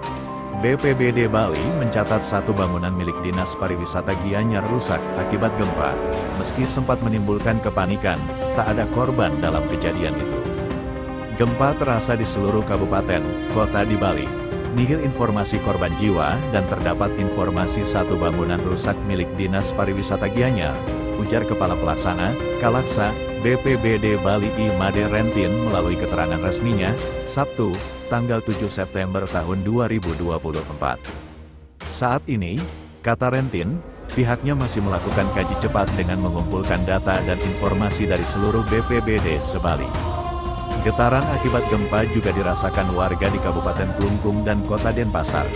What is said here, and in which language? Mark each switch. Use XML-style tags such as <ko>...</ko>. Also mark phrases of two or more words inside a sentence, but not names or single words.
<id>BPBD Bali mencatat satu bangunan milik Dinas Pariwisata Gianyar rusak akibat gempa. Meski sempat menimbulkan kepanikan, tak ada korban dalam kejadian itu. Gempa terasa di seluruh kabupaten, kota di Bali. Nihil informasi korban jiwa dan terdapat informasi satu bangunan rusak milik Dinas Pariwisata Gianyar, ujar Kepala Pelaksana, Kalaksa, BPBD Bali Imade Rentin melalui keterangan resminya, Sabtu, tanggal 7 September tahun 2024. Saat ini, kata Rentin, pihaknya masih melakukan kaji cepat dengan mengumpulkan data dan informasi dari seluruh BPBD se-Bali. Getaran akibat gempa juga dirasakan warga di Kabupaten Klungkung dan Kota Denpasar.</id>